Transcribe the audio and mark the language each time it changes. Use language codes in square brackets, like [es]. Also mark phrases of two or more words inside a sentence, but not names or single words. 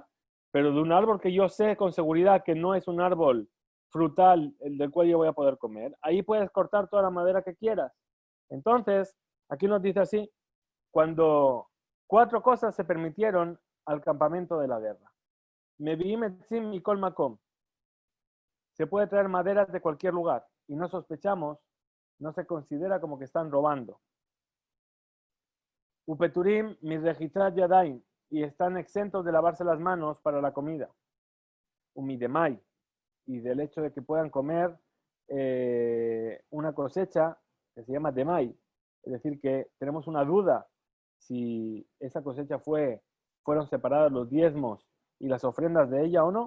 [es] Pero de un árbol que yo sé con seguridad que no es un árbol frutal el del cual yo voy a poder comer, ahí puedes cortar toda la madera que quieras. Entonces, aquí nos dice así, cuando 4 cosas se permitieron al campamento de la guerra. [he] מביאים עצים מכל מקום. [es] Se puede traer maderas de cualquier lugar y no sospechamos, no se considera como que están robando. [he] ופטורים מנטילת ידים, [es] y están exentos de lavarse las manos para la comida. Umidemai, y del hecho de que puedan comer una cosecha que se llama demai, es decir, que tenemos una duda si esa cosecha fueron separadas los diezmos y las ofrendas de ella o no.